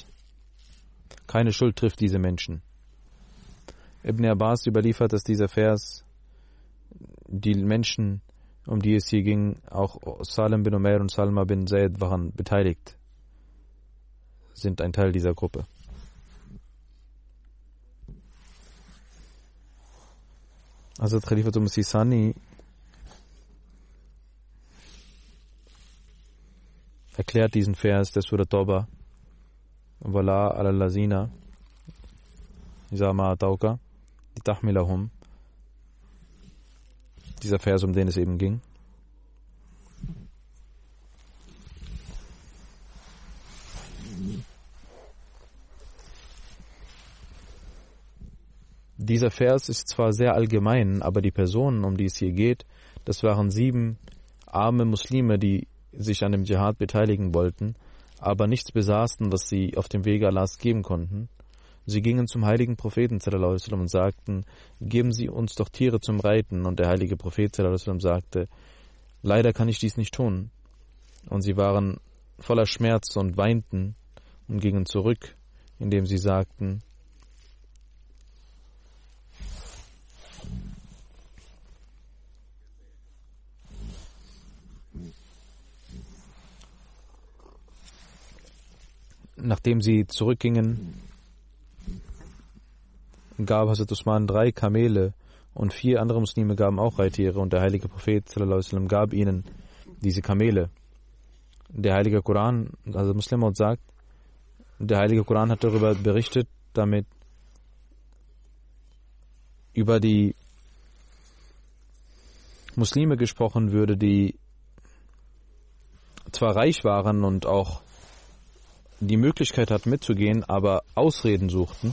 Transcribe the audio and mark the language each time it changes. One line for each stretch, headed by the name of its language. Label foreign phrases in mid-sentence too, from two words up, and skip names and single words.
German: Keine Schuld trifft diese Menschen. Ibn Abbas überliefert, dass dieser Vers die Menschen, um die es hier ging, auch Salim bin Umair und Salma bin Zaid waren beteiligt, sind ein Teil dieser Gruppe. Hazrat Khalifatul Masih Sani erklärt diesen Vers der Surah Tauba,
Arabic: ولا على الذين إذا ما أتوك لتحملهم,
German: dieser Vers, um den es eben ging. Dieser Vers ist zwar sehr allgemein, aber die Personen, um die es hier geht, das waren 7 arme Muslime, die sich an dem Dschihad beteiligen wollten, aber nichts besaßen, was sie auf dem Wege Allahs geben konnten. Sie gingen zum heiligen Propheten
Arabic: صلى الله عليه وسلم
German: und sagten, geben Sie uns doch Tiere zum Reiten. Und der heilige Prophet
Arabic: صلى الله عليه وسلم
German: sagte, leider kann ich dies nicht tun. Und sie waren voller Schmerz und weinten und gingen zurück, indem sie sagten, nachdem sie zurückgingen, gab Hazrat Usman 3 Kamele und 4 andere Muslime gaben auch Reittiere und der heilige Prophet
Arabic: صلى الله عليه وسلم
German: gab ihnen diese Kamele. Der heilige Koran, also Muslim sagt, der heilige Koran hat darüber berichtet, damit über die Muslime gesprochen würde, die zwar reich waren und auch die Möglichkeit hatten mitzugehen, aber Ausreden suchten.